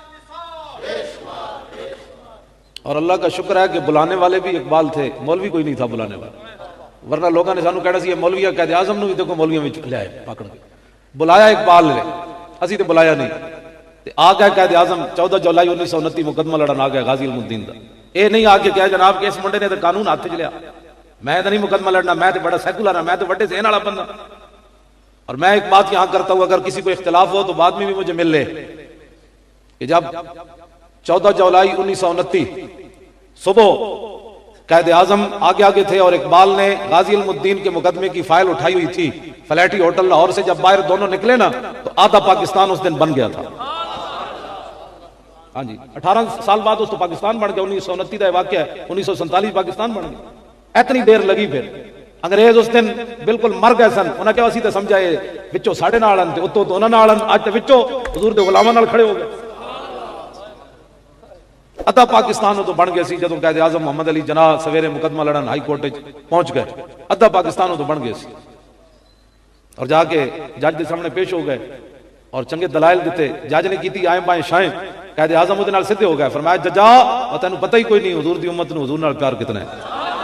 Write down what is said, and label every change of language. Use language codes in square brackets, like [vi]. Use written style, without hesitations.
[ur] اور اللہ کا شکر ہے کہ بلانے والے بھی اقبال تھے، مولوی کوئی نہیں تھا بلانے والا. [pa] ورنہ لوگوں نے سانو کہنا سی مولوی قائد اعظم نو بھی دیکھو مولویوں وچ لے آئے پکڑ کے. بلایا اقبال نے، اسی تے بلایا نہیں. تے آ گیا قائد اعظم 14 جولائی 1929 مقدمہ لڑن آ گیا غازی علم الدین دا. اے نہیں آ کے کہا جناب کہ اس منڈے نے تے قانون ہاتھ وچ لیا، میں تے نہیں مقدمہ لڑنا، میں تے بڑا سیکولر ہوں، میں تے بڑے ذہن والا بندہ. [ur] اور میں ایک بات یہاں کرتا ہوں، اگر کسی کو اختلاف ہو تو بعد میں بھی مجھے مل لے کہ جب 14 جولائی 1929 صبح قائد اعظم آگے تھے اور اقبال نے غازی علم الدین کے مقدمے کی فائل اٹھائی ہوئی تھی فلیٹی ہوٹل لاہور سے، جب باہر دونوں نکلے نا تو آدھا پاکستان اس دن بن گیا تھا. [pa] ہاں جی 18 سال بعد اس تو پاکستان بن گیا. [ur] 1929 کا واقعہ ہے، 1947 پاکستان بن گیا. [pa] اتنی دیر لگی. پھر انگریز اس دن بالکل مر گئے سن. انہاں کہا اسی تے سمجھائے وچوں ساڈے نال تے اتوں تو انہاں نال، اج تے وچوں حضور دے غلاماں نال کھڑے ہو گئے. ادھا پاکستان تو بن گیا سی جدوں قائد اعظم محمد علی جناح سویرے مقدمہ لڑن ہائی کورٹ پہنچ گئے. ادھا پاکستان تو بن گیا سی. [ur] اور جا کے جج کے سامنے پیش ہو گئے [pa] اور چنگے دلائل دیتے. جج نے کیتی آئیں بائیں شائیں. قائد اعظم اودے نال سدھے ہو گئے. فرمایا ججا اور تینوں پتہ ہی کوئی نہیں حضور دی امت نو حضور نال پیار کتنا ہے.